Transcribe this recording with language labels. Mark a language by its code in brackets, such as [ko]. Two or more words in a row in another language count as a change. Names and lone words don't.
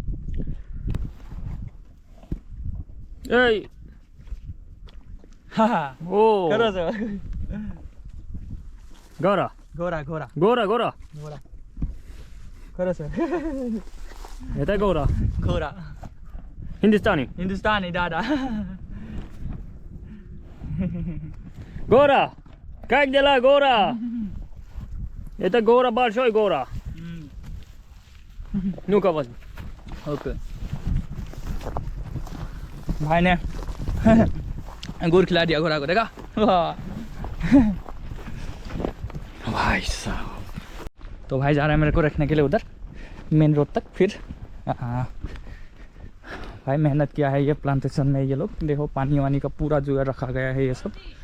[ru] Эй. [hi] हाँ [ru] О. [hi] करो सर [ru] Гора. [hi] घोड़ा घोड़ा [ru] Гора, гора. [hi] घोड़ा करो सर [ru] Это гора. [hi] घोड़ा Hindustani. हिंदुस्तानी दादा [ru] Гора. Как дела, гора? Это гора, большой гора. Ну-ка возьми. [hi] ओके भाई ने अंगूर खिला दिया घोड़ा को देखा भाई साहब तो भाई जा रहा है मेरे को रखने के लिए उधर मेन रोड तक फिर भाई मेहनत किया है ये प्लांटेशन में ये लोग देखो पानी वानी का पूरा जुगाड़ रखा गया है ये सब